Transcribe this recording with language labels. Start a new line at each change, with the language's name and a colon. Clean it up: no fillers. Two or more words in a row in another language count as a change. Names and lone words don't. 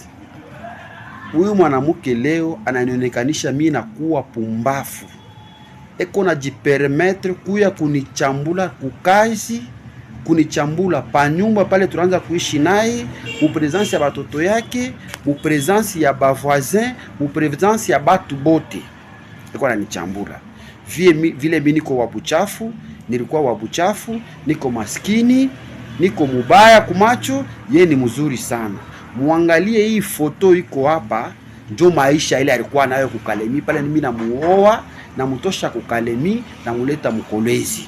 Swahili: Huyu mwanamke leo ananionekanisha mimi na kuwa pumbafu eko na jipermettre kuya kunichambula kukazi kunichambula pa nyumba pale tunaanza kuishi naye mu presence ya batoto yake mu presence ya bavoisin mu presence ya batu bote eko ananichambula vile mimi niko wabuchafu nilikuwa wabuchafu niko maskini niko mubaya kumacho ye ni mzuri sana. Muangalie hii foto iko hapa njo maisha ile alikuwa nayo kukalemi pale mimi namuoa na mutosha kukalemi na muleta Mkolwezi.